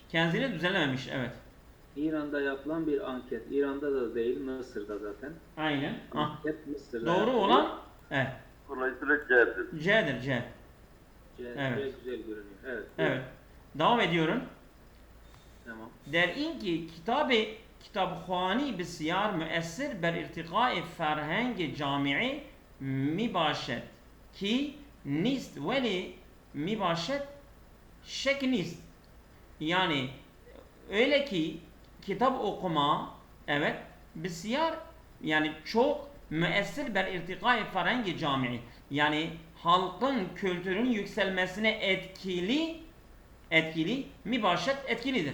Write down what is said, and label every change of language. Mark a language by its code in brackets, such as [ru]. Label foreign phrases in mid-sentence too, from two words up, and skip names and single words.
[tr] Kendini düzenlememiş, evet. İran'da yapılan bir anket, İran'da da değil Mısır'da zaten. Aynen. Ah. Anket Mısır'da Doğru yapılıyor. olan evet. Dolayısıyla C'dir. C'dir C. Evet. Güzel görünüyor. Evet. Evet. Devam ediyorum. Tamam. [fa] در این که کتابخوانی بسیار مؤثر بر ارتقاء فرهنگ جامعه می باشد کی نیست ولی می باشد şek نیست. [tr] Yani öyle ki kitap okuma evet بسیار yani çok müessir [fa] بر ارتقاء فرهنگ جامعه [tr] yani halkın kültürünün yükselmesine etkili mübaşet etkilidir.